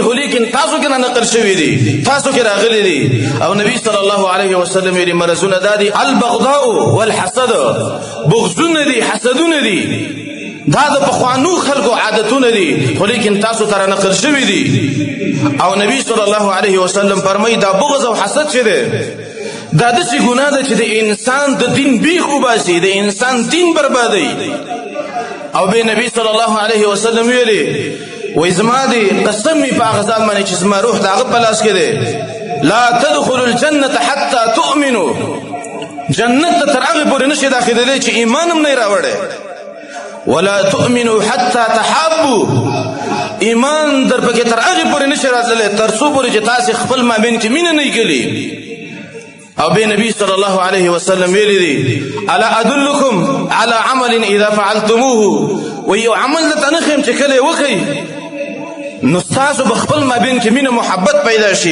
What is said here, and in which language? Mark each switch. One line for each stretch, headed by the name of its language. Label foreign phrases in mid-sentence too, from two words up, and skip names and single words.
Pashto: خو لیکن تاسو کې رانقل شوي دي تاسو کې راغلی دي او نبی
Arabic: صلی الله علیه وسلم
Pashto: ویلي مرضونه دا دي
Arabic: البغضاء والحسد
Pashto: بغضونه دي حسدونه دي دا د پخوانو خلکو عادتونه دي خو لیکن تاسو ته رانقل شوي دي او نبی
Arabic: صلی الله علیه وسلم
Pashto: فرمایي دا بغض او حسد چې دی دا داسې ګناه ده چې د انسان د دین بیخ وباسي د انسان دین بربادوي او به نبی
Arabic: صلی الله علیه وسلم
Pashto: ویلي وای زما دی قسم می په هغه ځان باندې چې زما روح د هغه په لاس کې دی
Arabic: لا تدخلوا الجنة حتى تؤمنوا
Pashto: جنت ته تر هغې پورې نشي داخلېدلی چې ایمان هم نه یې راوړی
Arabic: ولا تؤمنوا حتى تحابوا
Pashto: ایمان در پکې تر هغې پورې نشي راتللی تر څو پورې چې تاسې خپل مابین کې مینه نه کړي. او بیا نبی
Arabic: صلی الله علیه وسلم
Pashto: ویلی دی
Arabic: الا ادلکم علی عمل اذا فعلتموه
Pashto: و یو عمل درته نه ښیم چې کله یې وکئ نو ستاسو به خپل مابین کې مینه محبت پیدا شي.